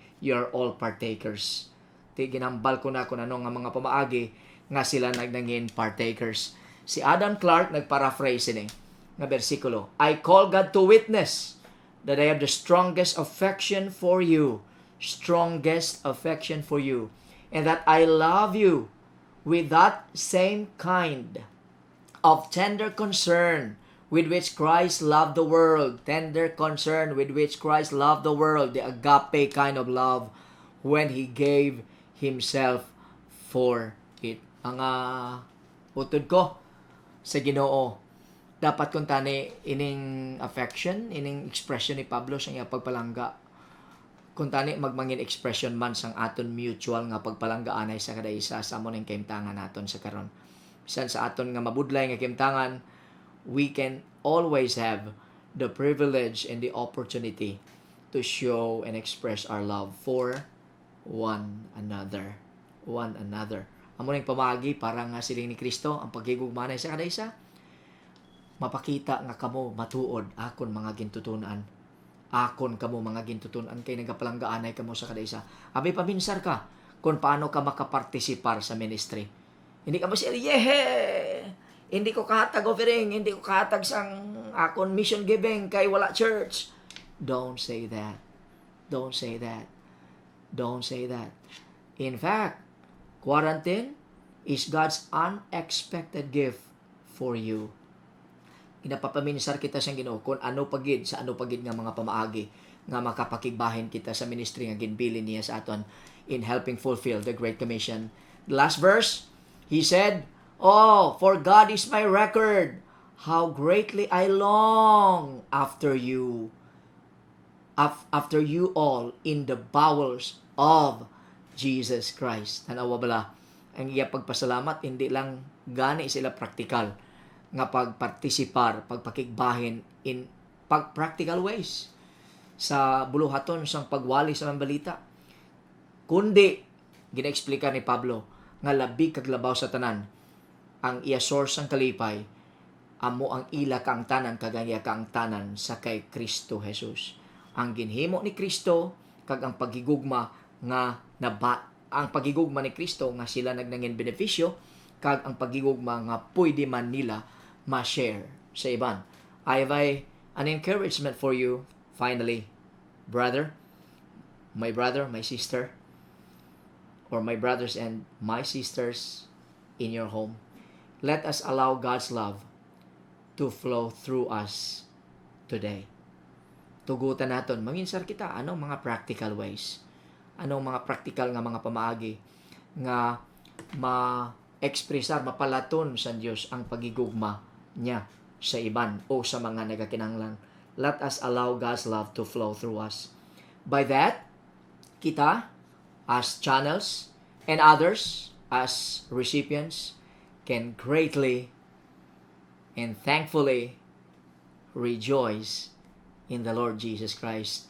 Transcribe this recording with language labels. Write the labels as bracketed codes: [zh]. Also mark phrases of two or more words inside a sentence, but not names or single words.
[en] You are all partakers. [hil] Ginambal ko na kung ano nga mga pamaagi nga sila nagnangin partakers. Si Adam Clark nagparaphrase ini nga bersikulo, [en] I call God to witness that I have the strongest affection for you, and that I love you with that same kind of tender concern with which Christ loved the world. Tender concern with which Christ loved the world, the agape kind of love, when He gave Himself for it. [hil] Ang utod ko sa Ginoo, dapat kung tani ining affection, ining expression ni Pablo sa iya pagpalangga, kung tani magmangin expression man sang aton mutual nga pagpalanggaanay sa kada isa sa amon ning kaimtangan naton sa karon. Bisan sa aton nga mabudlay nga kaimtangan, [en] we can always have the privilege and the opportunity to show and express our love for one another. [hil] Amo ning pamagi para nga siling ni Kristo ang pagigugmanay sa kada isa. Mapakita nga kamo matuod akon mga gintutunan. Akon kamo mga gintutunan kay nagapalanggaanay kamo sa kada isa. Abi paminsar ka kung paano ka makapartisipar sa ministry. Hindi ka ba siya, hindi ko kahatag offering, hindi ko kahatag sang akon [en] mission giving [hil] kay wala church. [en] Don't say that. Don't say that. Don't say that. In fact, quarantine is God's unexpected gift for you. [hil] Ginapapaminsar kita sa Ginoo kung ano pagid sa ano pagid nga mga pamaagi nga makapakigbahin kita sa ministry nga ginbilin niya sa aton [en] in helping fulfill the Great Commission. The last verse, he said, "Oh, for God is my record, how greatly I long after you all in the bowels of Jesus Christ." [hil] Tanawa bala, ang iya pagpasalamat, hindi lang gani sila praktikal nga pagpartisipar, pagpakigbahin [en] in practical ways [hil] sa buluhaton sang pagwali sa mga balita. Kundi, gina-explica ni Pablo, nga labi kaglabaw sa tanan, ang iya source ang kalipay, amo ang ila kang tanan, kagaya kang tanan sa kay Kristo Jesus. Ang ginhimo ni Kristo, kag ang pagigugma nga ang pagigugma ni Kristo nga sila nagnangin benepisyo, kag ang pagigugma nga pwede man nila ma-share sa iban. [en] I have an encouragement for you, finally, brother, my sister, or my brothers and my sisters in your home. Let us allow God's love to flow through us today. [hil] Tugutan naton, manginsar kita, anong mga [en] practical ways, [hil] anong mga [en] practical nga [hil] mga pamaagi nga ma-ekspresar, mapalaton sa Diyos ang pagigugma niya sa iban o sa mga nagakinanglan. [en] Let us allow God's love to flow through us. By that, kita as channels and others as recipients can greatly and thankfully rejoice in the Lord Jesus Christ.